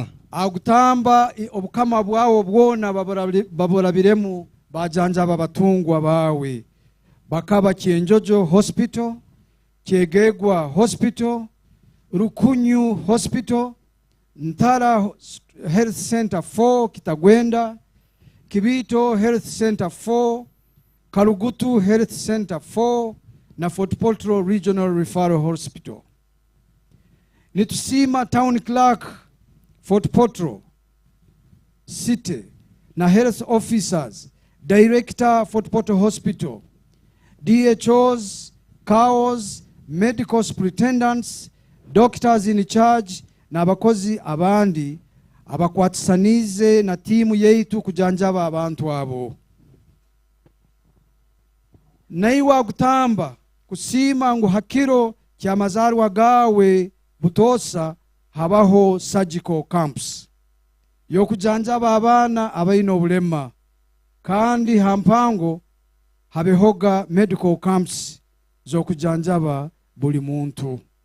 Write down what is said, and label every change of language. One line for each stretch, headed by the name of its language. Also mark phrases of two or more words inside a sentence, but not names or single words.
Tooro: Agutamba obukama bwawo bwona baborabiremu bajanjaba batungwa bawe bakaba Kyenjojo Hospital, Kyegegwa Hospital, Rukunyu Hospital, Ntara Health Center 4 Kitagwenda, Kibito Health Center 4, Kalugutu Health Center 4 na Fort Portal Regional Referral Hospital.
English: Nitusima Town Clerk Fort Portal City na health officers, director Fort Portal Hospital, DHOs, CAOs, medical superintendents, doctors in charge
Tooro: na abakozi abandi abakwatisanize na timu yeitu kujanjaba abantu abo. Naiwa gutamba kusima ngu hakiro kya mazarwa gawe Butosa habaho
English: surgical camps
Tooro: yo kujanjaba abana abaina obulema kandi hampango habehoga
English: medical camps
Tooro: zo kujanjaba buli muntu.